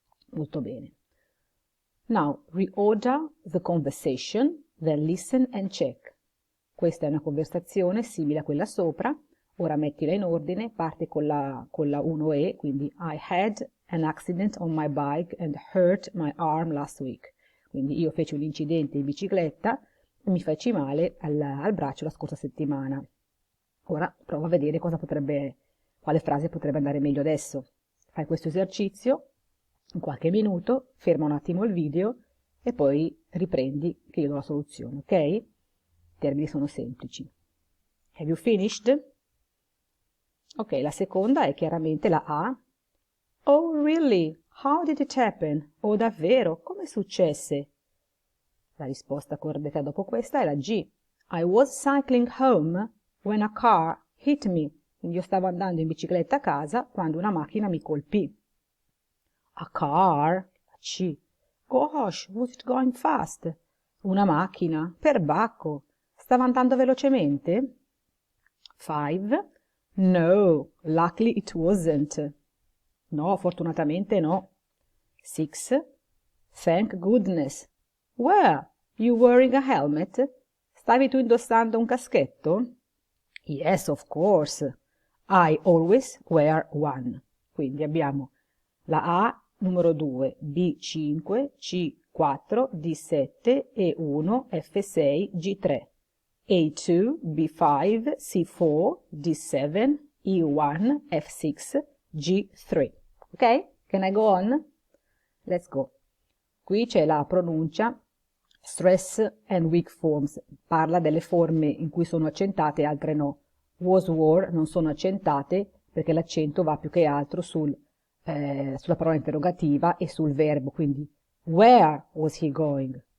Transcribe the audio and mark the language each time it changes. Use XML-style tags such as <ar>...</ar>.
<it>Molto bene.</it> <en>Now, reorder the conversation, then listen and check.</en> <it>Questa è una conversazione simile a quella sopra, ora mettila in ordine, parte con la 1E, quindi</it> <en>I had an accident on my bike and hurt my arm last week.</en> <it>Quindi io feci un incidente in bicicletta e mi feci male al braccio la scorsa settimana. Ora prova a vedere quale frase potrebbe andare meglio adesso. Fai questo esercizio in qualche minuto, ferma un attimo il video e poi riprendi che io do la soluzione, ok? I termini sono semplici.</it> <en>Have you finished?</en> <it>Ok, la seconda è chiaramente la A.</it> <en>Oh, really? How did it happen?</en> <it>Oh, davvero? Come successe? La risposta corretta dopo questa è la G.</it> <en>I was cycling home when a car hit me.</en> <it>Quindi io stavo andando in bicicletta a casa quando una macchina mi colpì.</it> <en>A car, C. Gosh, was it going fast?</en> <it>Una macchina, perbacco. Stava andando velocemente?</it> <en>5. No, luckily it wasn't.</en> <it>No, fortunatamente no. 6.</it> <en>Thank goodness. Were you wearing a helmet?</en> <it>Stavi tu indossando un caschetto?</it> <en>Yes, of course. I always wear one.</en> <it>Quindi abbiamo la A numero 2, B5, C4, D7, E1, F6, G3.</it> <en>A2, B5, C4, D7, E1, F6, G3. Ok? Can I go on? Let's go.</en> <it>Qui c'è la pronuncia</it> <en>stress and weak forms.</en> <it>Parla delle forme in cui sono accentate e altre no. Was, were non sono accentate perché l'accento va più che altro sulla parola interrogativa e sul verbo.</it> <en>Quindi, where was he going?</en>